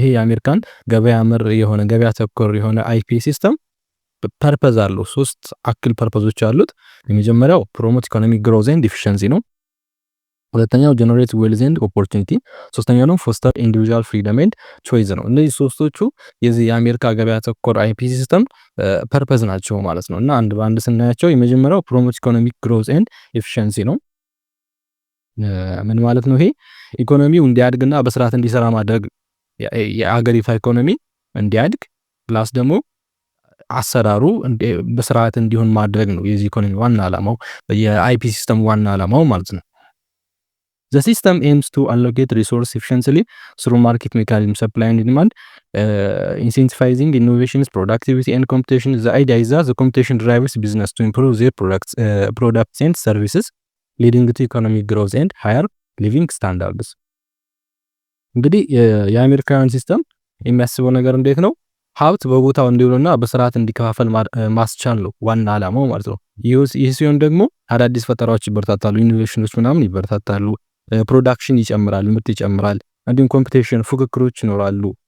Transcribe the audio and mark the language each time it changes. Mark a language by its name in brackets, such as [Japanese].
[Amharic] ይሄ የአሜሪካን ገበያ መር የሆነ ገበያ ተኮር የሆነ አይፒ ሲስተም ፐርፐዝ አለው። ሶስት አክል ፐርፐዞች አሉት። የመጀመሪያው ፕሮሞት ኢኮኖሚክ ግሮዝ ኤንድ ኤፊሺየንሲ ነው። ሁለተኛው ጀነሬት ዌልዝ ኤንድ ኦፖርቹኒቲ፣ ሶስተኛው ነው ፎስተር ኢንዲቪጁዋል ፍሪደም ኤንድ ቾይስ ነው። እነዚህ ሶስቶቹ የዚህ የአሜሪካ ገበያ ተኮር አይፒ ሲስተም ፐርፐዝ ናቸው ማለት ነው። እና አንድ በአንድ ስናያቸው የመጀመሪያው ፕሮሞት ኢኮኖሚክ ግሮዝ ኤንድ ኤፊሺየንሲ ነው። ምን ማለት ነው? ይሄ ኢኮኖሚው እንዲያድግና በስርዓት እንዲሰራ ማድረግ፣ የአገሪቷ ኢኮኖሚ እንዲያድግ ፕላስ ደግሞ አሰራሩ በስርዓት እንዲሆን ማድረግ ነው የዚህ ኢኮኖሚ ዋና ዓላማው፣ የአይፒ ሲስተም ዋና ዓላማው ማለት ነው። [English] The system aims to allocate resource efficiently through market mechanism, supply and demand, incentivizing innovations, productivity and competition. The idea is that the competition drives business to improve their products and services, leading to economic growth and higher living standards. [Amharic] እንግዲህ የአሜሪካን ሲስተም የሚያስበው ነገር እንዴት ነው? ሀብት በቦታው እንዲውልና በስርዓት እንዲከፋፈል ማስቻል ነው ዋና ዓላማው ማለት ነው። ይህ ሲሆን ደግሞ አዳዲስ ፈጠራዎች ይበረታታሉ፣ ኢኖቬሽኖች ምናምን ይበረታታሉ፣ ፕሮዳክሽን ይጨምራል፣ ምርት ይጨምራል። እንዲሁም ኮምፒቲሽን ፉክክሮች ይኖራሉ።